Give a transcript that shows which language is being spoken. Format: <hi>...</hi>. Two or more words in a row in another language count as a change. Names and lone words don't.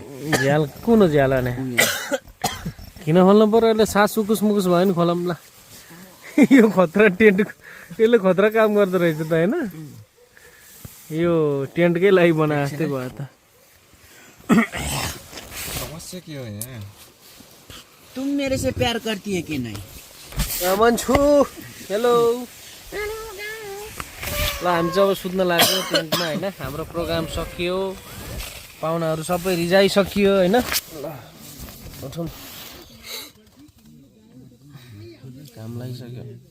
<ne>झ्याल कुन हो झ्याल हाने किन खोल्नु पर्यो अहिले सास सुकुस मुकुस भयो नि खोलाउँला यो खतरा टेन्ट यसले खतरा काम गर्दो रहेछ त होइन यो टेन्टकै लागि बनाए जस्तै भयो त समस्या के हो यहाँ</ne> <hi>तुम मेरे से प्यार करती है कि नहीं</hi> <ne>मन्छु हेलो ल हामी चाहिँ अब सुत्न लाग्यो टेन्टमा होइन हाम्रो प्रोग्राम सकियो पाहुनाहरू सबै रिजाइसकियो होइन ल उठौँ काम लागिसक्यो</ne>